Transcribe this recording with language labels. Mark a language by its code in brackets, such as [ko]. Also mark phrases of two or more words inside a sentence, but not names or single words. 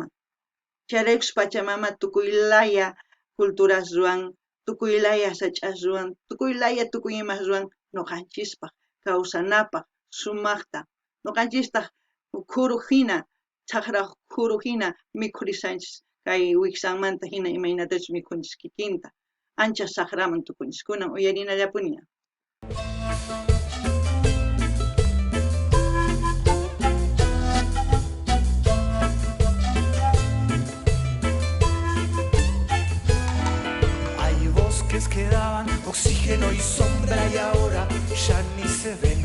[qu] Chayraykus Pachamama tukuy laya culturas ruwan, tukuy laya sach'as ruwan, tukuy laya tukuy imas ruwan noqanchispaq kawsanapaq sumaqta, noqanchistaq kuru hina, chaqra kuru hina mikhurishanchis kay wiksanmanta hina imaynatachus mikhunchis kikinta, ancha saqraman tukunchis, kunan uyarinallapuni. [es] Hay bosques que daban oxígeno y sombra y ahora ya ni se ven.